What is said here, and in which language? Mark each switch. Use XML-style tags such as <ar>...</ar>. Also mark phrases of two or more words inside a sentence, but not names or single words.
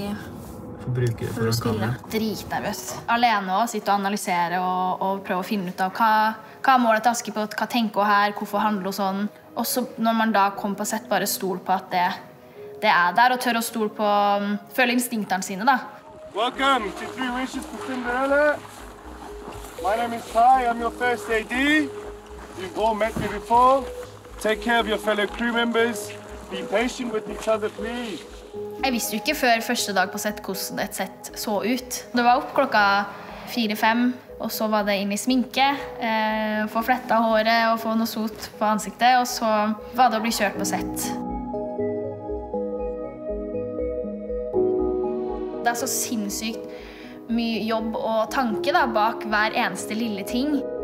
<no>for å spille. Dritnervøs. Alene også, sitte og analysere og prøve å finne ut av hva målet til Askepott, hva tenker hun her, hvorfor handler hun sånn. Og så når man da kommer på sett, bare stol på at det der, og tør å stole på, føle instinktene sine da.</no> <en>Welcome to 3 Wishes for Cinderella. My name is Ty, I'm your first AD. You've all met me before. Take care of your fellow crew members. Be patient with each other, please.</en> <no>Jeg visste jo ikke før første dag på sett hvordan et sett så ut. Det var opp klokka 4-5, og så var det inn I sminke, få fletta håret og få noe sot på ansiktet, og så var det å bli kjørt på sett. Det så sinnssykt mye jobb og tanke da, bak hver eneste lille ting.</no>